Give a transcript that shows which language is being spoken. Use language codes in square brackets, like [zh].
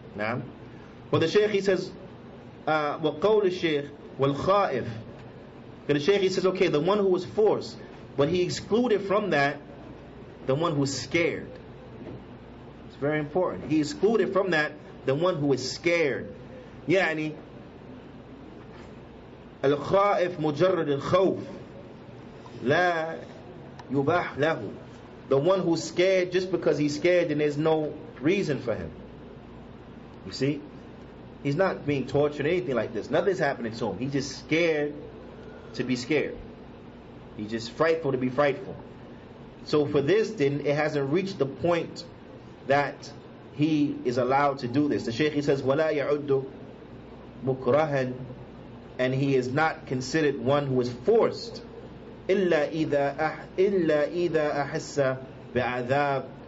[en] Now, but the Shaykh, he says, [ar] وَقَوْلِ الشَّيْخِ وَالْخَائِفِ. [en] The Shaykh, he says, okay, the one who was forced, but he excluded from that the one who is scared. It's very important. He excluded from that the one who is scared. [ar] يعني الخائف مجرد الخوف لا يباح له. [en] The one who's scared just because he's scared and there's no reason for him. You see? He's not being tortured or anything like this. Nothing's happening to him. He's just scared to be scared. He's just frightful to be frightful. So for this, then, it hasn't reached the point that he is allowed to do this. The Shaykh, he says, [ar] وَلَا يَعُدُّ مُكْرَهًا, [en] and he is not considered one who is forced [ar] إلا إذا أحس بعذاب,